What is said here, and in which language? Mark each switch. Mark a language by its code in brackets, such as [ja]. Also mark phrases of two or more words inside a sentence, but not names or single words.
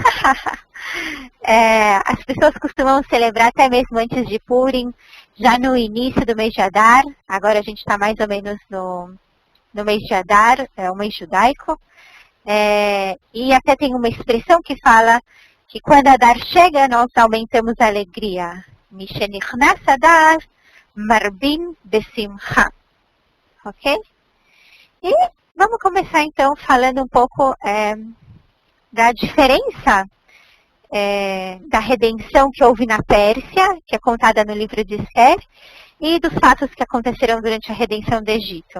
[pt] As pessoas costumam celebrar até mesmo antes de Purim, já no início do mês de Adar. Agora a gente está mais ou menos no mês de Adar, o mês judaico. E até tem uma expressão que fala que quando Adar chega, nós aumentamos a alegria. [he] משנכנס אדר מרבים בשמחה. [pt] Ok? E vamos começar então falando um pouco da diferença da redenção que houve na Pérsia, que é contada no livro de Esther, e dos fatos que aconteceram durante a redenção do Egito.